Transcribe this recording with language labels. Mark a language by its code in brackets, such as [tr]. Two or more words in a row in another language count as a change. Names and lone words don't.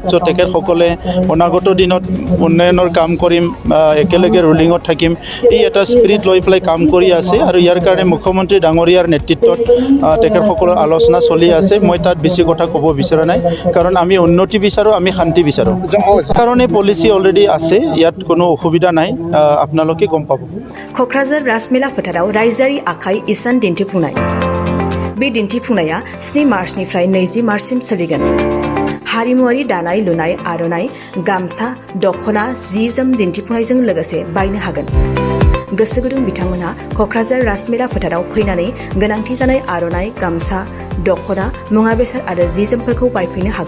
[as] চ' তেখেতসকলে অনাগত দিনত উন্নয়নৰ কাম কৰিম, একেলগে ৰুলিঙত থাকিম, এই এটা স্পিৰিট লৈ পেলাই কাম কৰি আছে। আৰু ইয়াৰ কাৰণে মুখ্যমন্ত্ৰী ডাঙৰীয়াৰ নেতৃত্বত তেখেতসকলৰ আলোচনা চলি আছে। মই তাত বেছি কথা ক'ব বিচৰা নাই, কাৰণ আমি উন্নতি বিচাৰোঁ, আমি শান্তি বিচাৰোঁ। কাৰণে পলিচি অলৰেডি আছে, ইয়াত কোনো অসুবিধা নাই, আপোনালোকে গম পাব। [brx] क'क्राझार राजमेला फोथाराव रायजोआरि आखाइ इसान दिन्थिफुंनाय। बे दिन्थिफुंनाया 7 मार्चनिफ्राय 20 मार्चसिम सोलिगोन। हारिमुआरि दानाय लुनाय, आर'नाइ, गामसा, दख'ना, जि-जोम दिन्थिफुंनायजों लोगोसे बायनो हागोन। गोसो गुदुं बिथांमोनहा क'क्राझार राजमेला फोथाराव फैनानै गोनांथि जानाय आर'नाइ, गामसा, दख'ना, मुवा बेसाद आरो जि-जोमफोरखौ बायफैनो हागोन।